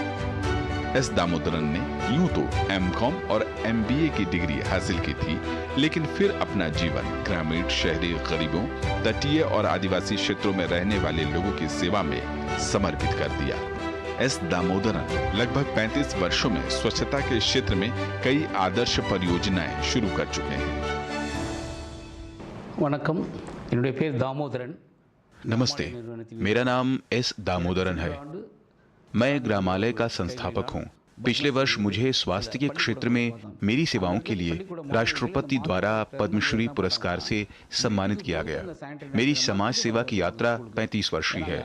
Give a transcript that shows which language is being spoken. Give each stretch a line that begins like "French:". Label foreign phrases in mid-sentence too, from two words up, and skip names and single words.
Hindi: एस दामोदरन ने यूं तो एमकॉम और एमबीए की डिग्री हासिल की थी, लेकिन फिर अपना जीवन ग्रामीण, शहरी, गरीबों, तटीय और आदिवासी क्षेत्रों में रहने वाले लोगों की सेवा में समर्पित कर दिया। एस दामोदरन लगभग 35 वर्षों में स्वच्छता के क्षेत्र में कई आदर्श परियोजनाएं शुरू कर चुके हैं।
Tamil: वणक्कम, என்னுடைய பேர் दामोदरन।
Hindi: नमस्ते, मेरा नाम एस दामोदरन है। मैं ग्रामालय का संस्थापक हूँ। पिछले वर्ष मुझे स्वास्थ्य के क्षेत्र में मेरी सेवाओं के लिए राष्ट्रपति द्वारा पद्मश्री पुरस्कार से सम्मानित किया गया। मेरी समाज सेवा की यात्रा 35 वर्ष की है।